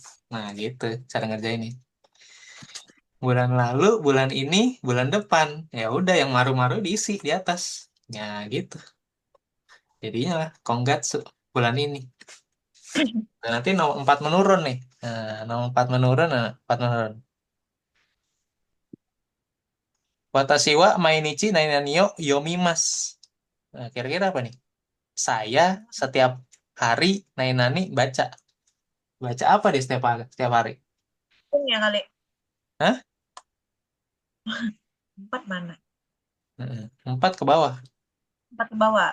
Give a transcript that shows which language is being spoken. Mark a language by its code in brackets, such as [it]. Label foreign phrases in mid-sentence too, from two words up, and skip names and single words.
[id] Nah, gitu cara ngerjain ini. Bulan lalu, bulan ini, bulan depan. Ya udah yang maru-maru diisi di atas. Ya gitu. Jadinya lah Konggatsu bulan ini. Dan nanti nomor 4 menurun nih. Nah, nomor 4 menurun, nah, 4 menurun. [ja] 私 は 毎日 ないなに よ 読みます. [id] Nah, kira-kira apa nih? Saya setiap hari nainani baca. Baca apa di setiap hari? Hitung ya kali. Hah? 4 mana? Mm-mm. 4 ke bawah. 4 ke bawah.